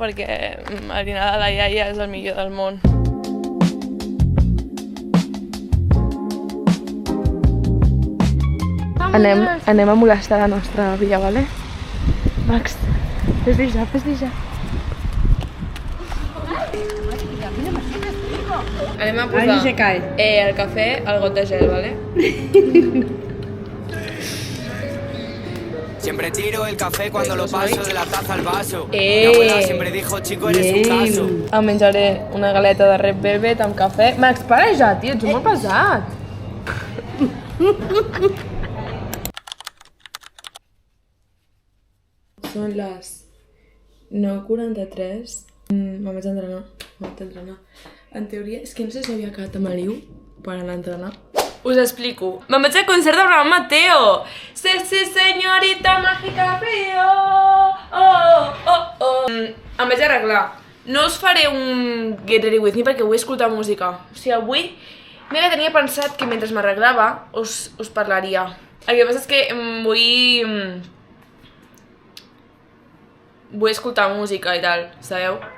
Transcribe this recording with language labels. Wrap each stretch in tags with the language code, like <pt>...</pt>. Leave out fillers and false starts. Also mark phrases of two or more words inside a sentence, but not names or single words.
<ca>Perquè el dinar de la iaia és el millor del món. Anem a molestar la nostra àvia, vale? Max, fes-li ja. Anem a posar el cafè al got de gel, ¿vale?</ca> <es>Siempre tiro el café cuando lo paso de la taza al vaso. Mi abuela siempre dijo, chico, eres un caso.</es> <ca>Em menjaré una galeta de Red Velvet amb cafè. Max, para ja, tio, ets molt pesat. Són les 9:43 Me'n vaig entrenar. En teoria, és que no sé si havia quedat amb l'Iu per anar a entrenar. Us explico. Me'n vaig al concert d'Abraham Mateo.</ca> <es>Sí, señorita mágica frío.</es> <ca>Em vaig arreglar. No us faré un</ca> <en>Get Ready With Me</en> <ca>perquè vull escoltar música. O sigui, avui... Mira, tenia pensat que mentre m'arreglava us parlaria. El que passa és que vull escoltar música i tal, sabeu?</ca>